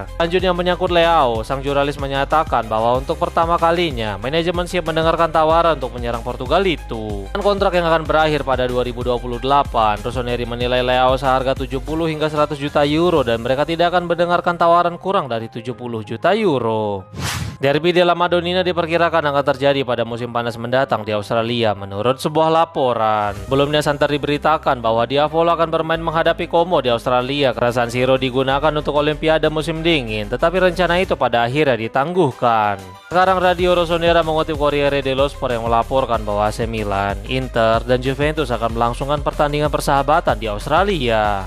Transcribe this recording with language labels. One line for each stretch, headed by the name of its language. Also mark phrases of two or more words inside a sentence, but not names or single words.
Indonesian: Selanjutnya menyangkut Leao, sang jurnalis menyatakan bahwa untuk pertama kalinya manajemen siap mendengarkan tawaran untuk menyerang Portugal itu. Dan kontrak yang akan berakhir pada 2028, Rossoneri menilai Leao seharga 70 hingga 100 juta euro dan mereka tidak akan mendengarkan tawaran kurang dari 70 juta euro. Derby della Madonnina diperkirakan akan terjadi pada musim panas mendatang di Australia menurut sebuah laporan. Sebelumnya santer diberitakan bahwa Diavolo akan bermain menghadapi Como di Australia karena San Siro digunakan untuk Olimpiade musim dingin, tetapi rencana itu pada akhirnya ditangguhkan. Sekarang Radio Rossonera mengutip Corriere dello Sport yang melaporkan bahwa AC Milan, Inter, dan Juventus akan melangsungkan pertandingan persahabatan di Australia.